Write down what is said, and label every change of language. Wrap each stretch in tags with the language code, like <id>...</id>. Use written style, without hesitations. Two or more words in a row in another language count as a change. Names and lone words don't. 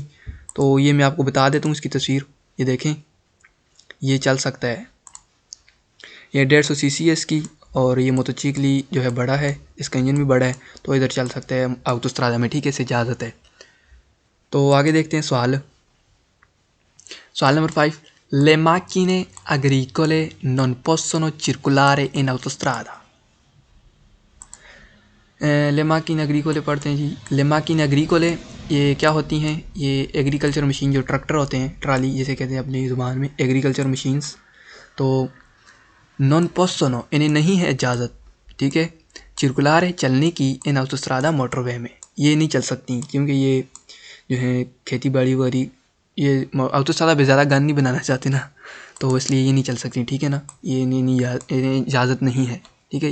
<hi>तो ये मैं आपको बता देता हूँ इसकी तस्वीर, ये देखें ये चल सकता है, ये 150 सीसी है इसकी और ये मोटोचिकली जो है बड़ा है, इसका इंजन भी बड़ा है तो इधर चल सकता है autostrada में, ठीक है, इसे इजाज़त है। तो आगे देखते हैं सवाल नंबर 5,</hi> <it>le macchine agricole non possono circolare in autostrada। le macchine agricole</it> <hi>पढ़ते हैं जी।</hi> <it>le macchine agricole</it> <hi>ये क्या होती हैं? ये</hi> <en>agriculture machine</en> <hi>जो ट्रैक्टर होते हैं, ट्राली जिसे कहते हैं अपनी ज़ुबान में,</hi> <en>agriculture machines.</en> <hi>तो</hi> <it>non possono</it> <hi>इन्हें नहीं है इजाज़त, ठीक है, चिरकुलारे चलने की इन autostrada मोटरवे में, ये नहीं चल सकती क्योंकि ये जो है खेती बाड़ी वाली ये autostrada पे ज़्यादा गन नहीं बनाना चाहते ना, तो इसलिए ये नहीं चल सकती, ठीक है ना, ये इन्हें इजाज़त नहीं है, ठीक है।</hi>